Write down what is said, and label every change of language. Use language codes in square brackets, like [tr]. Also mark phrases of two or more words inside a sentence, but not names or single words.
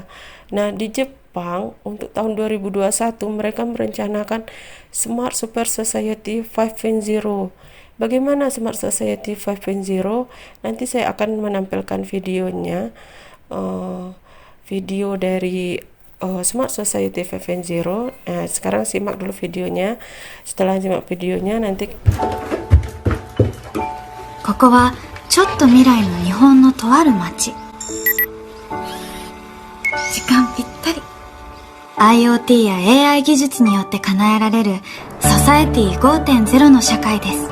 [id] Nah, di Jepang untuk tahun 2021 mereka merencanakan Smart Super Society 5.0. Bagaimana Smart Society 5.0? Nanti saya akan menampilkan videonya. Video dari Smart Society 5.0. Sekarang simak dulu videonya. Setelah simak videonya nanti [ja] ここはちょっと未来の日本のとある町。時間ぴったり。IoT や AI 技術によって叶えられるソサエティ 5.0 の社会です。